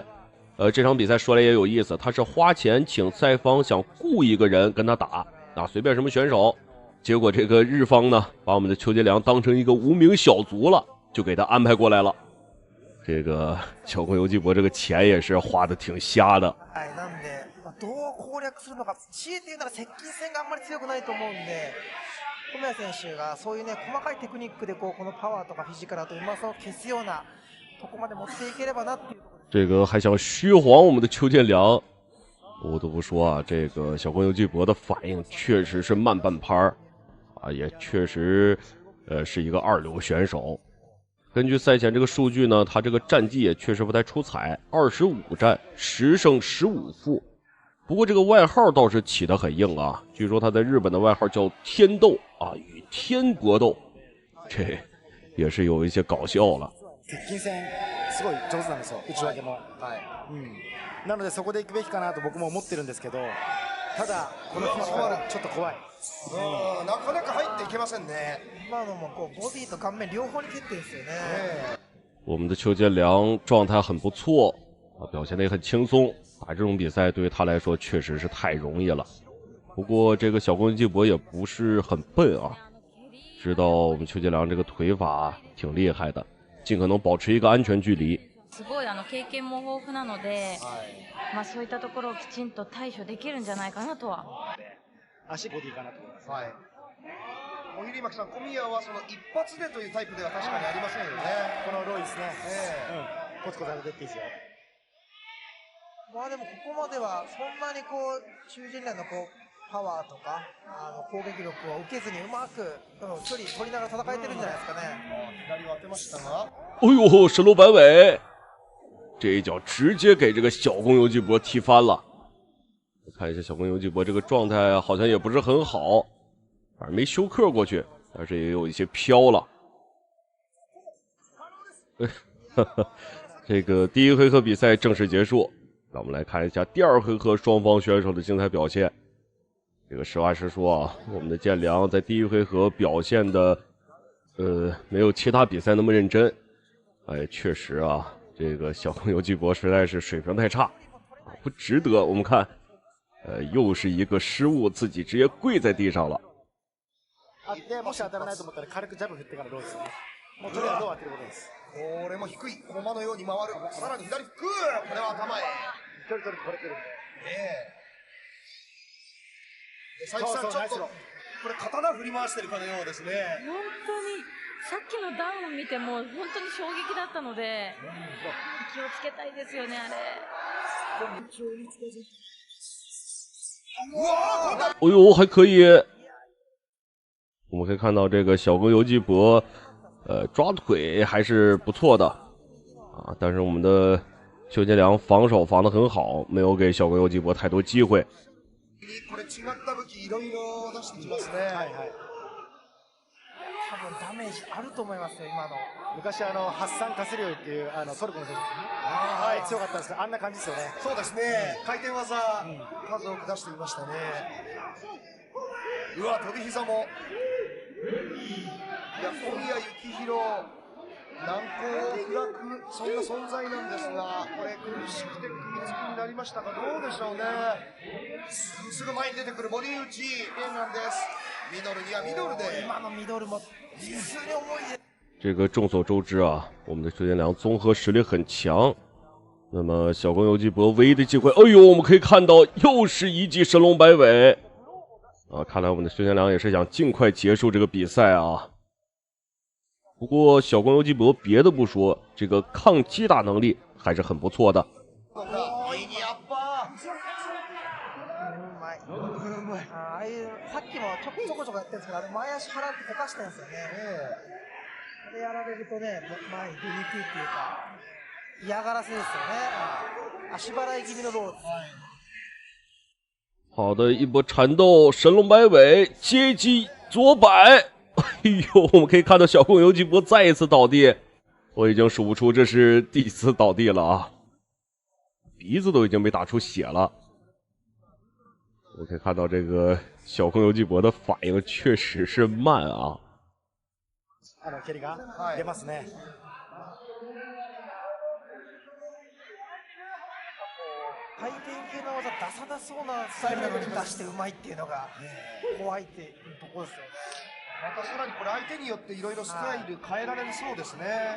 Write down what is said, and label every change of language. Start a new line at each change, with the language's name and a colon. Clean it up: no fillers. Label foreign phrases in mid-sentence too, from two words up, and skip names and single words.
Chinese: 这场比赛说来也有意思，他是花钱请赛方想雇一个人跟他打啊，随便什么选手。结果这个日方呢，把我们的邱建良当成一个无名小卒了，就给他安排过来了。这个小宫游纪博这个钱也是花的挺瞎的。
Japanese: なんでどう攻略するのか、強いて言うなら接近戦があんまり強くないと思うんで。小宮選手がそういうね細かいテクニックでこのパワーとかフィジカルとうまさを消すようなとこまで持っていければなっていう。
Chinese: 这个还想虚晃我们的邱建良，不得不说啊，这个小宫游纪博的反应确实是慢半拍啊，也确实是一个2流选手。根据赛前这个数据呢，他这个战绩也确实不太出彩，25战10胜15负。不过这个外号倒是起得很硬啊，据说他在日本的外号叫天斗啊，与天搏斗，这也是有一些搞笑了。
Japanese: 接近戦すごい上手なんですよ、内訳も。はい。なのでそこで行くべきかなと僕も思ってるんですけど、ただこのフィジカルちょっと怖い。なかなか入っていけませんね。今のもボディと顔面両方に蹴ってるんですよね。
Chinese: 我们的邱建良状态很不错啊，表现得也很轻松。打这种比赛对于他来说确实是太容易了。不过这个小宫游纪博也不是很笨啊，知道我们邱建良这个腿法挺厉害的，尽可能保持一个安全距离。
Japanese: すごい経験も豊富なので、そういったところをきちんと対処できるんじゃないかなとは。足ボディかなと思います。はい。小比巻さん、小宮はその一発でというタイプでは確かにありませんよね。このロイですね。コツコツ当てていいですよ。でもここまではそんなに中陣内のパワーとか攻撃力を受けずにうまく距離取りながら戦えてるんじゃないですかね。左を当てましたが。
Chinese: 哎呦，神龙摆尾，这一脚直接给这个小宫游纪博踢翻了。看一下小宫游纪博这个状态好像也不是很好，反正没休克过去，但是也有一些飘了。这个第一回合比赛正式结束。让我们来看一下第2回合双方选手的精彩表现。这个实话实说啊，我们的建良在第1回合表现的没有其他比赛那么认真。哎，确实啊，这个小宫游纪博实在是水平太差，不值得。我们看，又是一个失误，自己直接跪在地上了。
Japanese: でもし当たらないと思ったら軽くジャブ振ってからローですね。もうとりあえずロー当てることです。これも低い駒のように回る。さらに左フック。これは頭へ。距離取るこれ来る。佐伯さん、ちょっとこれ刀振り回してるかのようですね。本当にさっきのダウンを見ても本当に衝撃だったので、気をつけたいですよね、あれ。
Chinese: 哎呦，还可以。我们可以看到这个小宫游纪博，抓腿还是不错的啊，但是我们的邱建良防守防得很好，没有给小宫游纪博太多機会。
Japanese: これ違った武器いろいろ出してきますね。はいはい。多分ダメージあると思いますよ今の。昔発散カスリオイっていうトルコの選手、はい強かったんですけど、あんな感じですよね。そうですね。回転技数多く出していましたね。うわ飛び膝も。いや小宮幸宏難攻不落そんな存在なんですが、これ苦しくて首つきになりましたがどうでしょうね。すぐ前に出てくるボディ打ちレンガンです。ミドルにはミドルで今のミドルも実に重いです。
Chinese: 这个众所周知啊，我们的邱建良综合实力很强。那么小宫游纪博唯一的机会，哎呦，我们可以看到又是一记神龙摆尾啊！看来我们的邱建良也是想尽快结束这个比赛啊。不过小宫游纪博别的不说，这个抗击打能力还是很不错的。
Japanese: さっきもちょこちょこやってるんですけど、前足払ってこかしてるんですよね。れやられるとね、前に出にくいっていうか、嫌がらせですよね。足払い気味のローです。
Chinese: 好的一波缠斗，神龙摆尾接机左摆，哎呦，我们可以看到小公游击波再一次倒地，我已经数不出这是第四倒地了啊，鼻子都已经被打出血了。我可以看到这个小公游击波的反应确实是慢啊。
Japanese: 蹴りが出ますね。回転系の技出さなそうなスタイルなのに出してうまいっていうのが怖いっていうところですよ。またさらにこれ相手によっていろいろスタイル変えられるそうですね。